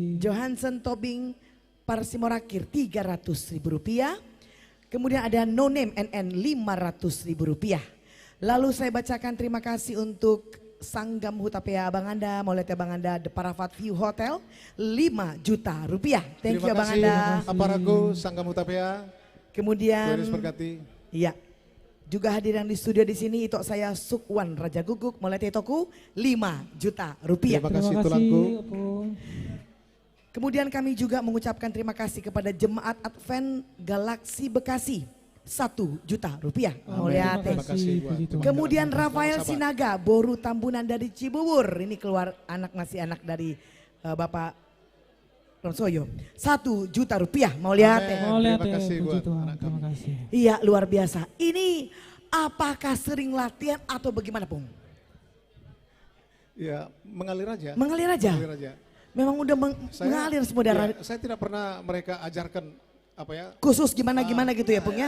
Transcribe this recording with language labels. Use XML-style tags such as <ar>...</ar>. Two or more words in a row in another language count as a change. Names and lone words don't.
<id>Johansen Tobing Parsimorakir 300.000 rupiah. Kemudian ada No Name NN 500.000 rupiah. Lalu saya bacakan terima kasih untuk Sanggam Hutapea Abang Anda, Maulete Abang Anda, The Parafat View Hotel 5 juta rupiah.</id> <en>Thank you</en> <id>Terima Abang kasih, Anda. Aparaku Sanggam Utapea. Kemudian Tuhan Yesus berkati. iya. Juga hadir yang di studio di sini itu saya Sukwan Raja Guguk Maulete Toku 5 juta rupiah. Terima Terima kasih kasih tulangku. Opung. Kemudian kami juga mengucapkan terima kasih kepada Jemaat Advent Galaksi Bekasi 1 juta rupiah. Amin. Mauliate. Terima kasih buat Puji Tuhan. Kemudian teman-teman Rafael sahabat. Sinaga Boru Tambunan dari Cibubur. Ini keluar masih anak dari Bapak Ronsoyo. 1 juta rupiah. Mauliate. Amin. Mauliate, Terima kasih puji buat Tuhan. anak Terima kami. kasih. Iya luar biasa. Ini apakah sering latihan atau bagaimana Pung? Ya, mengalir aja. Mengalir aja? Mengalir aja. Memang udah mengalir semua darah. Ya, saya tidak pernah mereka ajarkan apa ya. Khusus gimana-gimana gitu ya Pung ya?</id>